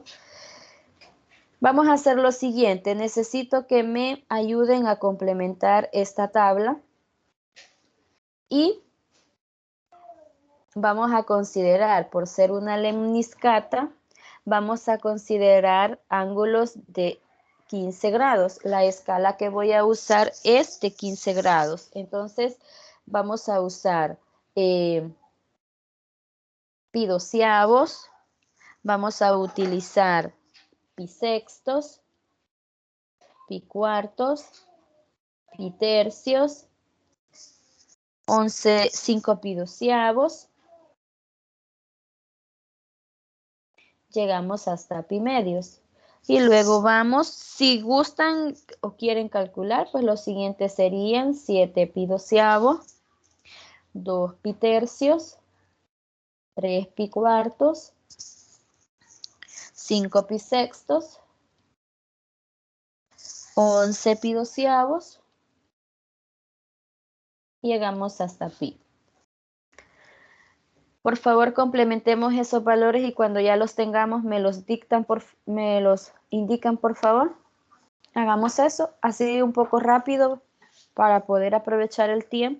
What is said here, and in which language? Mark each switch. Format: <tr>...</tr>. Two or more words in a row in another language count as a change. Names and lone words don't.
<es>Vamos a hacer lo siguiente. Necesito que me ayuden a complementar esta tabla y vamos a considerar, por ser una lemniscata, vamos a considerar ángulos de 15 grados. La escala que voy a usar es de 15 grados. Entonces, vamos a usar pi doceavos, vamos a utilizar pi sextos, pi cuartos, pi tercios, 5 pi doceavos. Llegamos hasta pi medios. Y luego vamos, si gustan o quieren calcular, pues los siguientes serían 7 pi doceavo, 2 pi tercios, 3 pi cuartos, 5 pi sextos, 11 pi doceavos, llegamos hasta pi. Por favor, complementemos esos valores y cuando ya los tengamos me los indican, por favor. Hagamos eso, así un poco rápido para poder aprovechar el tiempo.</es>